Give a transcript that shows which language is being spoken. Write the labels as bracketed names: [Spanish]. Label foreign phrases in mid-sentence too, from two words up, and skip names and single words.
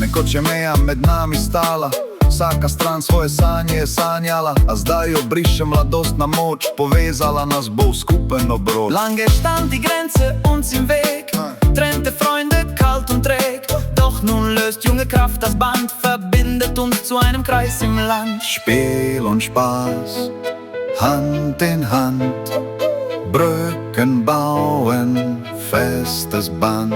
[Slovenian] će meja med nami stala. Vsaka stran svoje sanje je sanjala, a zdaj jo briše mladostna moč, povezala nas bo v skupen obrod. [German] Lange stand die Grenze uns im Weg, trennte Freunde kalt und träg. Doch nun löst junge Kraft das Band, verbindet uns zu einem Kreis im Land. Spiel und Spaß, Hand in Hand, Brücken bauen, festes Band.